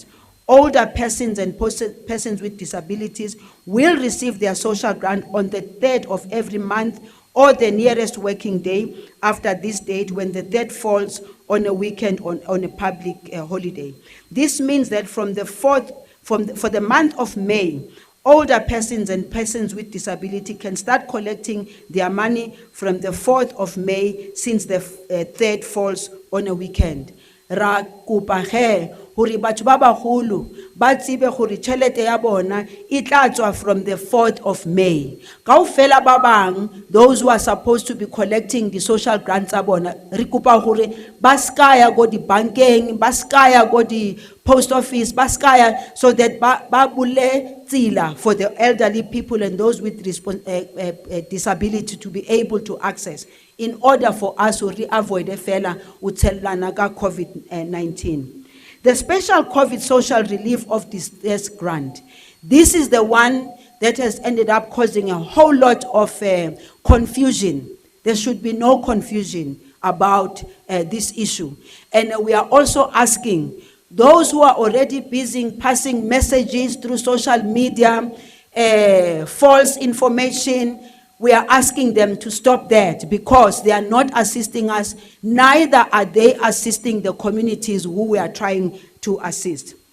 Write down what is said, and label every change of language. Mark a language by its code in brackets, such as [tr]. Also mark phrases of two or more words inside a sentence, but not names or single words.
[en] Older persons and persons with disabilities will receive their social grant on the 3rd of every month or the nearest working day after this date, when the 3rd falls on a weekend on a public holiday. This means that from the 4th, for the month of May, older persons and persons with disability can start collecting their money from the 4th of May, since the 3rd falls on a weekend. [st] Ra kopa he hore batho ba baholo ba tsebe hore tšhelete ya bona e tla tswa [en] from the 4th of May. [st] Kaofela ba bang, [en] those who are supposed to be collecting the social grants [st] tsa bona, re kopa hore ba ska ya go di bankeng, ba ska ya go di post office, ba ska ya, [en] so that [st] ba bule tsela [en] for the elderly people and those with disability to be able to access, in order for us to avoid [st] a fela uthelana ka [en] COVID-19. The special COVID social relief of distress grant. This is the one that has ended up causing a whole lot of confusion. There should be no confusion about this issue. And we are also asking those who are already busy passing messages through social media, false information, we are asking them to stop that, because they are not assisting us, neither are they assisting the communities who we are trying to assist.